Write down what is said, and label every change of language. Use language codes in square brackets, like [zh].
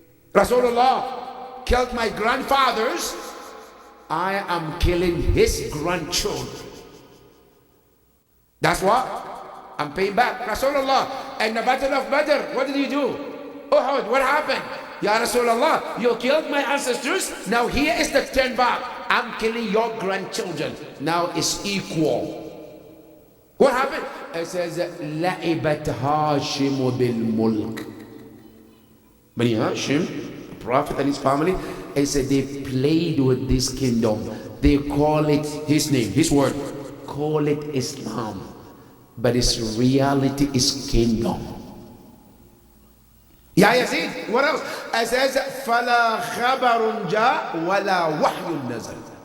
[en] Rasulullah killed my grandfathers. I am killing his grandchildren. That's what? I'm paying back. Rasulullah, in the battle of Badr, what did you do? Uhud, what happened? Ya Rasulullah, you killed my ancestors. Now here is the turn back. I'm killing your grandchildren. Now it's equal. What happened? It says, [ar] لَعِبَتْ هَاشِمُ بِالْمُلْكِ. [en] Bani Hashim, the Prophet and his family, he said they played with this kingdom. They call it his name, his word. Call it Islam. But its reality is kingdom. [ar] Ya Yazid, [en] what else? It says, [ar] فَلَا خَبَرٌ جَاء وَلَا وَحْيٌ نَزَلْ.